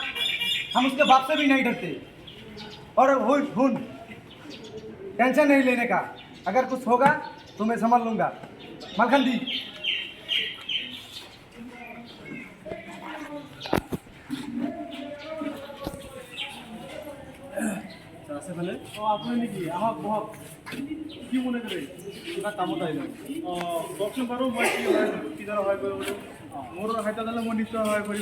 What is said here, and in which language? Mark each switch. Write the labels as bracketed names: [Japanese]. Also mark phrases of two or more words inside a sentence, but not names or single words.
[Hindi] हम उसके बाप से भी नहीं डरते और हुन टेंशन नहीं लेने का, अगर कुछ होगा तो मैं संभाल लूंगा। मालखंडी [Assamese] আছে আপুনি নেকি আহক বহক কি মনে কৰে কিবা কামত আহিলে কওকচোন বাৰু মই কিদৰে সহায় কৰিব পাৰিম মোৰ সহায়তা দিলে মই নিশ্চয় সহায় কৰিম